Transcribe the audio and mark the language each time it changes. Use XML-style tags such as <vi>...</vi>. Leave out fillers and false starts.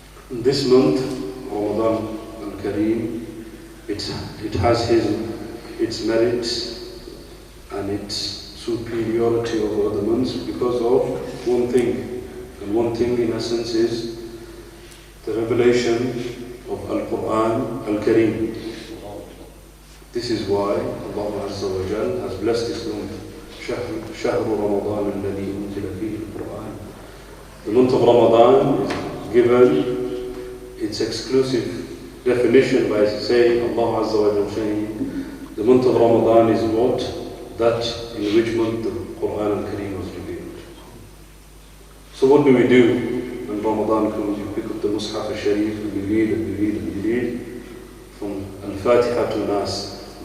<en>This month, Ramadan al-Kareem, it has its merits and its superiority over other months because of one thing. And one thing in essence is the revelation of Al-Quran Al-Kareem. This is why Allah Azza wa Jal has blessed this month.</en> <ar>شهر رمضان الذي أنزل فيه القرآن.</ar> <en>The month of Ramadan is given its exclusive definition by saying, Allah Azza wa Jal saying, the month of Ramadan is what? That in which month the Quran Al-Kareem was revealed. So what do we do when Ramadan comes? You pick up the Mus'haf al-Sharif and you read and you read and you read from Al-Fatiha to Nas.</en>